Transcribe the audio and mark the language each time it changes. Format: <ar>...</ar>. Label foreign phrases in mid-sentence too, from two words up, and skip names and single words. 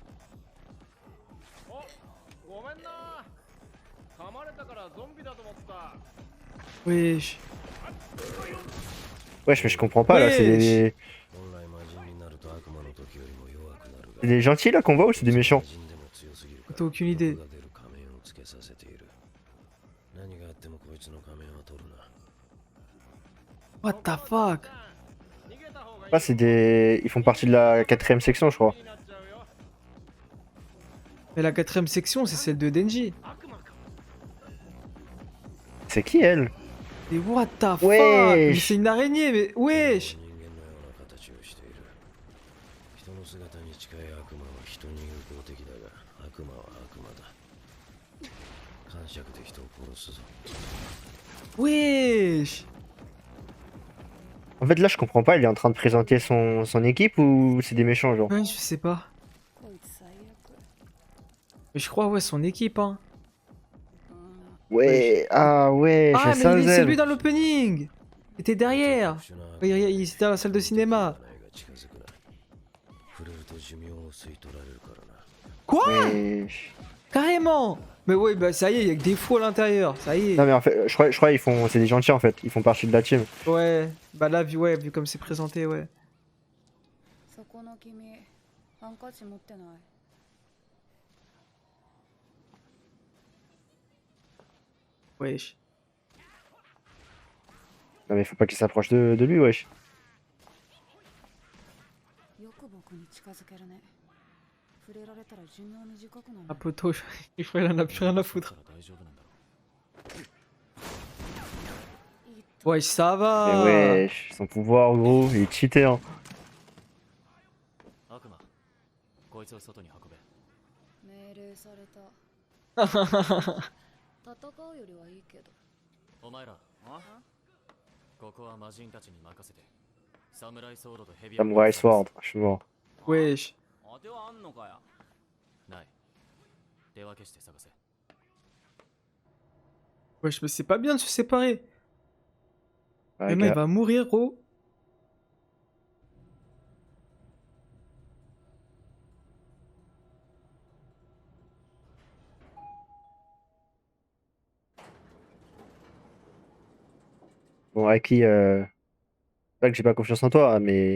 <fr>Wesh. Wesh, mais je comprends pas là. C'est des gentils là qu'on voit ou c'est des méchants? T'as aucune idée.</fr> <en>What the fuck?</en> <fr>Ah, c'est des. Ils font partie de la 4ème section, je crois. Mais la 4ème section, c'est celle de Denji. C'est qui elle? Mais</fr> <en>what the fuck?</en> <fr>Wesh. Mais c'est une araignée, mais wesh!</fr> <ja>人間のような形をしている。人の姿に近い悪魔は人に友好的だが、悪魔は悪魔だ。感触で人を殺すぞ。</ja> <fr>Wesh! En fait, là, je comprends pas. Il est en train de présenter son équipe ou c'est des méchants, genre? Ouais, je sais pas.</fr> <ja>こいつ最悪。</ja> <fr>Mais je crois, ouais, son équipe, hein. Ouais, ah ouais, Ah, j'ai ça, mais c'est Zeb. lui dans l'opening! Il était derrière!</fr> <ja>特殊な</ja> <fr>Ouais, il était dans la salle de cinéma.</fr> <ja>が近づくな。触れると寿命を吸い取られるからな。</ja> <fr>Quoi? Wesh. Carrément! Mais ouais, bah ça y est, il y a que des fous à l'intérieur, ça y est. Non, mais en fait, je crois ils font. C'est des gentils en fait. Ils font partie de la team. Ouais, bah là, ouais, vu comme c'est présenté, ouais.</fr> <ja>そこの君、ハンカチ持ってない？</ja> <fr>Wesh. Non, mais faut pas qu'ils s'approchent de lui, wesh.</fr> <ja>よく僕に近づけるね。触れられたら寿命短くなる。</ja> <fr>Un poteau, il faut, il en a plus rien à foutre.</fr> <ja>から大丈夫なんだろ</ja> <fr>Wesh, ça Mais va! wesh, son pouvoir, gros, il est cheaté, hein.</fr> <ja>悪魔こいつを外に運べ。命令された。戦うよりはいいけど。お前らここは魔人たちに任せてサムライソードとヘビ</ja> <fr>Samurai Sword, je suis mort. Wesh.</fr> <ja>当てはあんのかよ。ない。手分けして探せ。</ja> <fr>Wesh, mais c'est pas bien de se séparer. Ouais, Emma, il gars. va mourir, gros. Bon, Aki, pas que j'ai pas confiance en toi, mais.</fr>